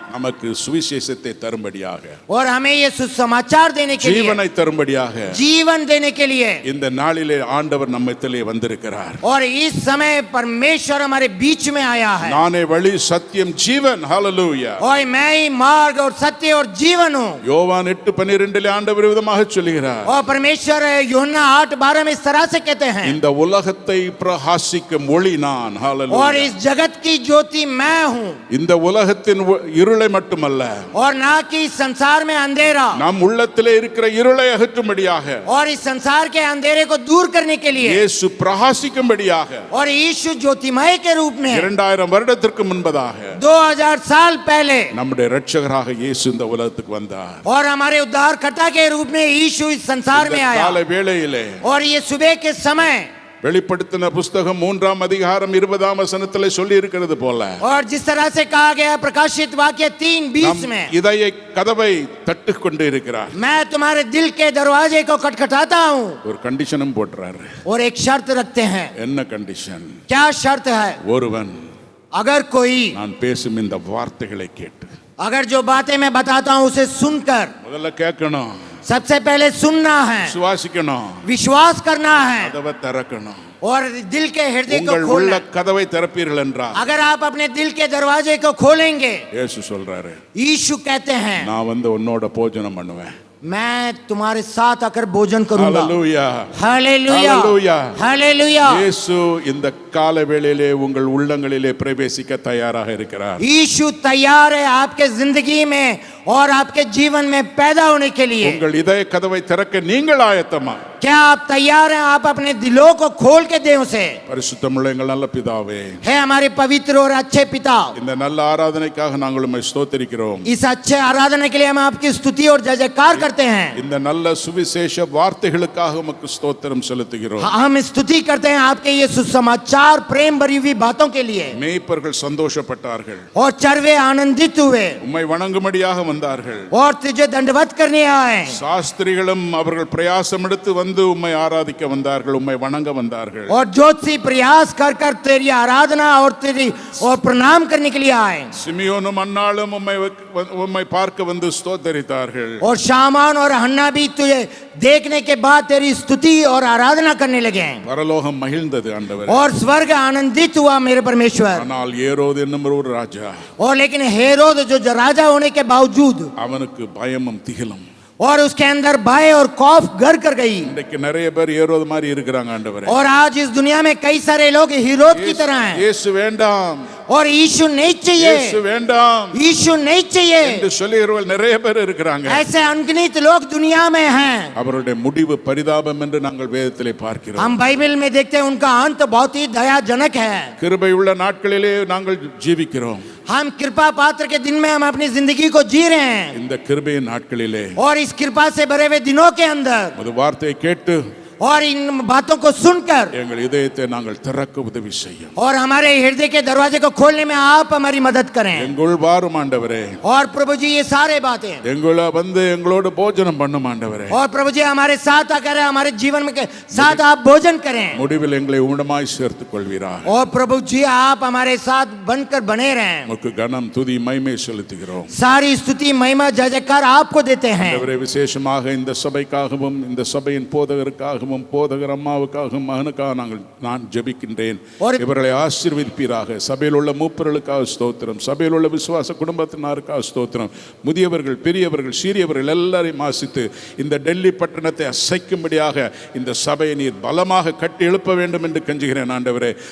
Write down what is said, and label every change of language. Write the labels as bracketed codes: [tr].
[ta] நமக்கு சுவிசேஷத்தை தரும்படியாக, [hi] और हमें ये सुसमाचार देने के लिए, [ta] ஜீவனை தரும்படியாக [hi] जीवन देने के लिए [ta] இந்த நாளிலே ஆண்டவர் நம்மிடத்திலே வந்திருக்கிறார். [hi] और इस समय परमेश्वर हमारे बीच में आया है। [ta] நானே வழி சத்தியம் ஜீவன். ஹalleluya. [hi] और मैं ही मार्ग और सत्य और जीवन हूँ। [ta] யோவான் 8:12 ஆண்டவர் விதமாக சொல்கிறார், [hi] और परमेश्वर यूहन्ना 8:12 में इस तरह से कहते हैं, [ta] இந்த உலகத்தை பிரகாசிக்கும் ஒளி நான். [hi] और [ta] ஹalleluya. [hi] इस जगत की ज्योति मैं हूँ, [ta] இந்த உலகத்தின் இருளை மட்டுமல்ல, [hi] और ना कि इस संसार में अंधेरा, [ta] நம் உள்ளத்திலே இருக்கிற இருளை அகற்றும்படியாக, [hi] और इस संसार के अंधेरे को दूर करने के लिए, [ta] இயேசு பிரகாசிக்கும்படியாக [hi] और यीशु ज्योतिमय के रूप में [ta] 2000 வருடத்திற்கு முன்பதாக [hi] 2000 साल पहले [ta] நம்முடைய இரட்சகராக இயேசு இந்த உலகத்துக்கு வந்தார். [hi] और हमारे उद्धारकर्ता के रूप में यीशु इस संसार में आया। [ta] காலை வேளையிலே [hi] और ये सुबह के समय, [ta] வெளிப்படுத்தின புஸ்தகம் 3 அதிகாரம் 20 சொல்லி இருக்கிறது போல, [hi] और जिस तरह से कहा गया प्रकाशित वाक्य 3:20 में, [ta] இதய கதவை தட்டிக் கொண்டு இருக்கிறார். [hi] मैं तुम्हारे दिल के दरवाजे को खटखटाता हूँ। [ta] ஒரு கண்டிஷனும் போடுறாரு. [hi] और एक शर्त रखते हैं। [ta] என்ன கண்டிஷன்? [hi] क्या शर्त है? [ta] ஒருவன் [hi] अगर कोई, [ta] நான் பேசும் இந்த வார்த்தைகளை கேட்டு, [hi] अगर जो बातें मैं बताता हूँ उसे सुनकर, [ta] முதல்ல கேட்கணும், [hi] सबसे पहले सुनना है, [ta] விசுவாசிக்கணும், [hi] विश्वास करना है, [ta] கதவை திறக்கணும். [hi] और दिल के हृदय को [ta] உங்கள் [hi] खोलना। [ta] உள்ள கதவை திறப்பீர்கள் என்றால், [hi] अगर आप अपने दिल के दरवाजे को खोलेंगे, [ta] இயேசு சொல்றாரு, [hi] यीशु कहते हैं, [ta] நான் உன்னோட போஜனம் பண்ணுவேன். [hi] मैं तुम्हारे साथ आकर भोजन करूंगा। [ta] ஹalleluya. [hi] हालेलुया, [ta] ஹalleluya. [hi] हालेलुया। [ta] இயேசு இந்த கால வேளையிலே உங்கள் உள்ளங்களிலே பிரவேசிக்க தயாராக இருக்கிறார். [hi] यीशु तैयार है आपके जिंदगी में और आपके जीवन में पैदा होने के लिए। [ta] உங்கள் இதய கதவை திறக்க நீங்கள் ஆயத்தமா? [hi] क्या आप तैयार हैं? आप अपने दिलों को खोल के दें उसे। [ta] பரிசுத்தமுள்ள எங்கள் நல்ல பிதாவே, [hi] है हमारे पवित्र और अच्छे पिता, [ta] இந்த நல்ல ஆராதனைக்காக நாங்கள் உம்மை ஸ்தோத்திரிக்கிறோம். [hi] इस अच्छे आराधना के लिए हम आपकी स्तुति और जय जयकार करते हैं। [ta] இந்த நல்ல சுவிசேஷ வார்த்தைகளுக்காக உமக்கு ஸ்தோத்திரம் செலுத்துகிறோம். [hi] हम स्तुति करते हैं आपके ये सुसमाचार प्रेम भरी हुई बातों के लिए। [ta] மேய்ப்பர்கள் சந்தோஷப்பட்டார்கள், [hi] और चरवे आनंदित हुए [ta] உம்மை வணங்கும்படியாக வந்தார்கள். [hi] और तुझे दंडवत करने आए। [ta] சாஸ்திரிகளும் அவர்கள் பிரயாசம் எடுத்து வந்து உம்மை ஆராதிக்க வந்தார்கள், உம்மை வணங்க வந்தார்கள். [hi] और ज्योतिषी प्रयास कर कर तेरी आराधना और तेरी और प्रणाम करने के लिए आए। [ta] சிமியோனும் அன்னாளும் உம்மை பார்க்க வந்து ஸ்தோத்தரித்தார்கள். [hi] और शामान और हन्ना भी तुझे देखने के बाद तेरी स्तुति और आराधना करने लगे। [ta] பரலோகம் மகிழ்ந்தது ஆண்டவரே. [hi] और स्वर्ग आनंदित हुआ मेरे परमेश्वर। [ta] ஆனால் ஏரோது என்னும் ஒரு ராஜா, [hi] और लेकिन हेरोद जो राजा होने के बावजूद, [ta] அவனுக்கு பயமும் திகிலும். [hi] और उसके अंदर भय और खौफ घर कर गई। [ta] இன்றைக்கு நிறைய பேர் ஏரோது மாதிரி இருக்கிறாங்க ஆண்டவரே. [hi] और आज इस दुनिया में कई सारे लोग हेरोद की तरह हैं। [ta] இயேசு வேண்டாம், [hi] और यीशु नहीं चाहिए, [ta] இயேசு வேண்டாம் [hi] यीशु नहीं चाहिए, [ta] என்று சொல்லுகிறவர்கள் நிறைய பேர் இருக்கிறாங்க. [hi] ऐसे अनगिनत लोग दुनिया में हैं। [ta] அவருடைய முடிவு பரிதாபம் என்று நாங்கள் வேதத்திலே பார்க்கிறோம். [hi] हम बाइबल में देखते हैं उनका अंत बहुत ही दयाजनक है। [ta] கிருபை உள்ள நாட்களிலே நாங்கள் ஜீவிக்கிறோம். [hi] हम कृपा पात्र के दिन में हम अपनी जिंदगी को जी रहे हैं। [ta] இந்த கிருபையின் நாட்களிலே [hi] और इस कृपा से भरे हुए दिनों के अंदर [ta] ஒரு வார்த்தையை கேட்டு [hi] और इन बातों को सुनकर [ta] எங்கள் இதயத்தை நாங்கள் திறக்க உதவி செய்யும். [hi] और हमारे हृदय के दरवाजे को खोलने में आप हमारी मदद करें। [ta] எங்குள் வாரும் ஆண்டவரே, [hi] और प्रभु जी ये सारे बातें, [ta] எங்குள்ள வந்து எங்களோடு போஜனம் பண்ணும் ஆண்டவரே. [hi] और प्रभु जी हमारे साथ आकर हमारे जीवन में के साथ आप भोजन करें। [ta] முடிவில் எங்களை உணமாய் சேர்த்துக் கொள்வீராக. [hi] और प्रभु जी आप हमारे साथ बनकर बने रहें। [ta] உமக்கு கனம் துதி மகிமை செலுத்துகிறோம். [hi] सारी स्तुति महिमा जय जयकार आपको देते हैं। [ta] ஆண்டவரே, விசேஷமாக இந்த சபைக்காகவும் இந்த சபையின் போதகருக்காகவும் போதகர் அம்மாவுக்காகவும் மகனுக்காக நான் ஜெபிக்கின்றேன். இவர்களை ஆசீர்வதிப்பீராக. சபையில் உள்ள மூப்பர்களுக்காக ஸ்தோத்திரம், சபையில் உள்ள விசுவாச குடும்பத்தினருக்காக ஸ்தோத்திரம். முதியவர்கள், பெரியவர்கள், சிறியவர்கள் எல்லாரையும் ஆசித்து இந்த டெல்லி பட்டணத்தை அசைக்கும்படியாக இந்த சபையை நீர் பலமாக கட்டி எழுப்ப வேண்டும் என்று கெஞ்சுகிறேன் ஆண்டவரே.